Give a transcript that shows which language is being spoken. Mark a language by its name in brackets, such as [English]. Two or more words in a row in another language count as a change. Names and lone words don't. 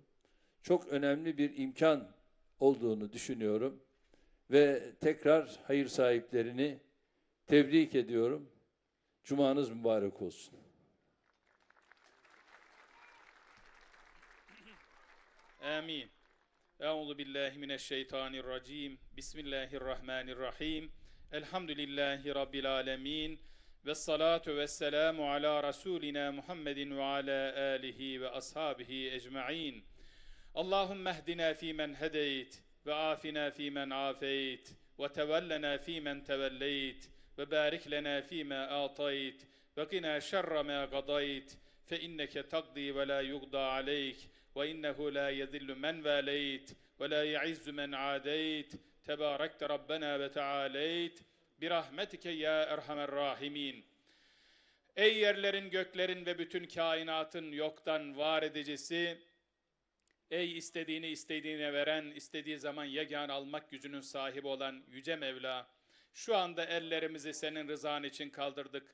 [Turkish] Çok önemli bir imkan olduğunu düşünüyorum. Ve tekrar hayır sahiplerini tebrik ediyorum. Cumanız mübarek olsun. Amin. [Arabic] أعوذ بالله من الشيطان الرجيم. بسم الله الرحمن الرحيم. الحمد لله رب العالمين. والصلاة والسلام على رسولنا محمد وعلى آله وأصحابه أجمعين. اللهم اهدنا فيمن هديت وعافنا فيمن عافيت وتولنا فيمن توليت وبارك لنا فيما أعطيت وقنا شر ما قضيت فإنك تقضي ولا يقضى عليك وإنه لا يذل من واليت ولا يعز من عاديت تباركت ربنا وتعاليت برحمتك يا أرحم الراحمين. [Turkish] Ey yerlerin, göklerin ve bütün kainatın yoktan var edicisi, ey istediğini istediğine veren, istediği zaman yegane almak gücünün sahibi olan Yüce Mevla, şu anda ellerimizi senin rızan için kaldırdık.